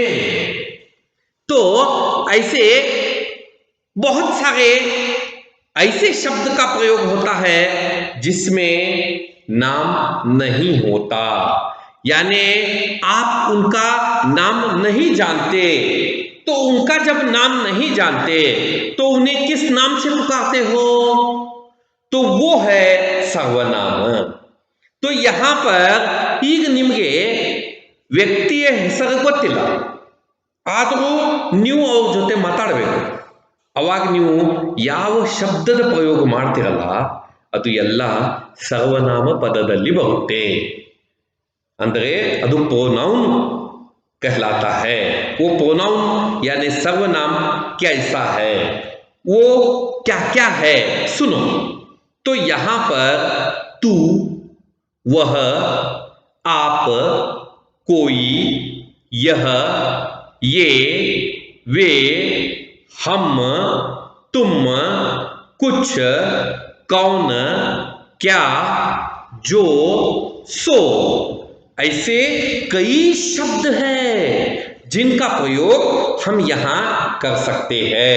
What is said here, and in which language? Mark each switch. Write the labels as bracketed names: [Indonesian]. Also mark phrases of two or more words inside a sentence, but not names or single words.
[Hindi] तो ऐसे बहुत सारे ऐसे शब्द का प्रयोग होता है जिसमें नाम नहीं होता, यानी आप उनका नाम नहीं जानते। तो उनका जब नाम नहीं जानते तो उन्हें किस नाम से पुकारते हो? तो वो है सर्वनाम। तो यहां पर [Kannada] ಈಗ ನಿಮಗೆ ವ್ಯಕ್ತಿಯ ಹೆಸರು ಗೊತ್ತಿಲ್ಲ, ಆದರೂ ನೀವು ಅವ್ರ ಜೊತೆ ಮಾತಾಡಬೇಕು. ಅವಾಗ ನೀವು ಯಾವ ಶಬ್ದದ ಪ್ರಯೋಗ ಮಾಡ್ತಿರಲ್ಲ ಅದು ಎಲ್ಲ ಸರ್ವನಾಮ ಪದದಲ್ಲಿ ಬರುತ್ತೆ. ಅಂದ್ರೆ ಅದು [Hindi] प्रोनाउन कहलाता है। वो प्रोनाउन यानी सर्वनाम कैसा है, वो क्या क्या है, सुनो। तो यहां पर तू, वह, आप, कोई, यह, ये, वे, हम, तुम, कुछ, कौन, क्या, जो, सो, ऐसे कई शब्द हैं जिनका प्रयोग हम यहां कर सकते हैं।